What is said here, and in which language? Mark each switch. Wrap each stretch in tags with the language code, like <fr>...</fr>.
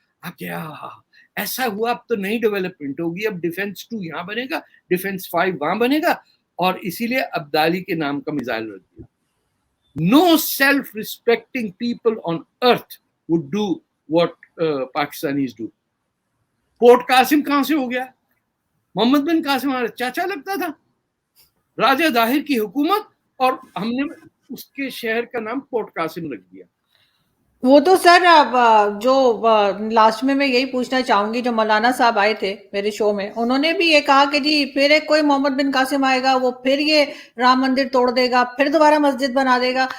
<ur>آپ کیا ایسا ہوا, اب تو نئی ڈیولپمنٹ ہوگی, اب ڈیفنس 2 یہاں بنے گا, ڈیفنس 5 وہاں بنے گا, اور اسی لیے ابدالی کے نام کا میزائل رکھ دیا.</ur> <en>No self-respecting people on earth would do what Pakistanis do.</en> <ur>Port Qasim کہاں سے ہو گیا؟ محمد بن قاسم ہمارا چاچا لگتا تھا. راجہ داہر کی حکومت, اور ہم نے اس کے شہر کا نام پورٹ قاسم رکھ دیا. وہ تو سر جو لاسٹ میں یہی پوچھنا چاہوں گی, جو مولانا صاحب آئے تھے میرے شو میں, انہوں نے بھی یہ کہا کہ جی پھر ایک کوئی محمد بن قاسم آئے گا, وہ پھر یہ رام مندر توڑ دے گا, پھر دوبارہ مسجد بنا دے گا.</ur>